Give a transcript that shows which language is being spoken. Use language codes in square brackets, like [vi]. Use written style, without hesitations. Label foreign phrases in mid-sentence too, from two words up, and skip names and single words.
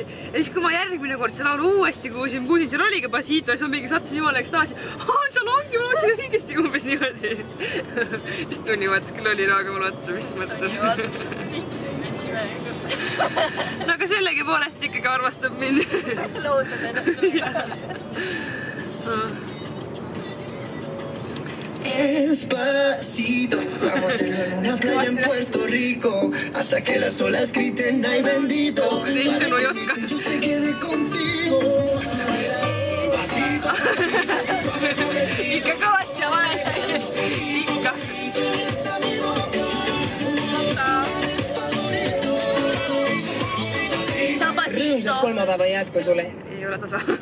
[et] Ja siis kui ma järgmine kord see laulu uuesti kuulsin, seal oligi pasito ja siis ma mingi sattusin jumala ekstaasi. Seal ongi, ma laulsin õigesti umbes niimoodi. Siis Toni vaatas küll oli naaga mulle otsa, mis mõttes. No aga sellegi poolest ikkagi armastab mind. Loodad ennast sulle. [es] Despacito, vamos en una playa en Puerto Rico hasta que las olas griten ay bendito. Para que yo se quede contigo. [et] Ikka kõvasti ja valesti. Ikka. Rõõmsat kolmapäeva jätku sulle. Ei ole tasa.